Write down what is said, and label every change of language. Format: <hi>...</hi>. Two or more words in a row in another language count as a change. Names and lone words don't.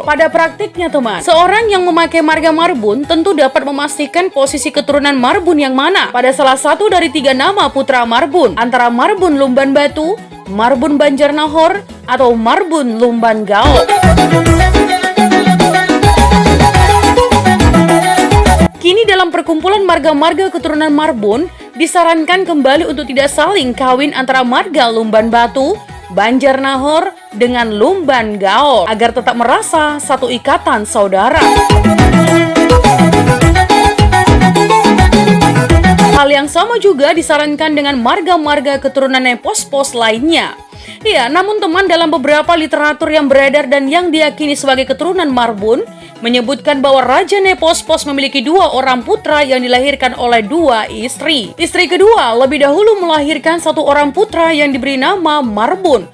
<id>Pada praktiknya teman, seorang yang memakai marga Marbun tentu dapat memastikan posisi keturunan Marbun yang mana pada salah satu dari 3 nama putra Marbun, antara Marbun Lumban Batu, Marbun Banjar Nahor, atau Marbun Lumban Gaol. Kini dalam perkumpulan marga-marga keturunan Marbun, disarankan kembali untuk tidak saling kawin antara marga Lumban Batu, Banjar Nahor, dengan Lumban Gaol, agar tetap merasa satu ikatan saudara. Hal yang sama juga disarankan dengan marga-marga keturunan Nepos-pos lainnya. Ya, namun teman, dalam beberapa literatur yang beredar dan yang diyakini sebagai keturunan Marbun, menyebutkan bahwa Raja Nepos-pos memiliki 2 orang putra yang dilahirkan oleh 2 istri. Istri kedua lebih dahulu melahirkan 1 orang putra yang diberi nama Marbun.</id>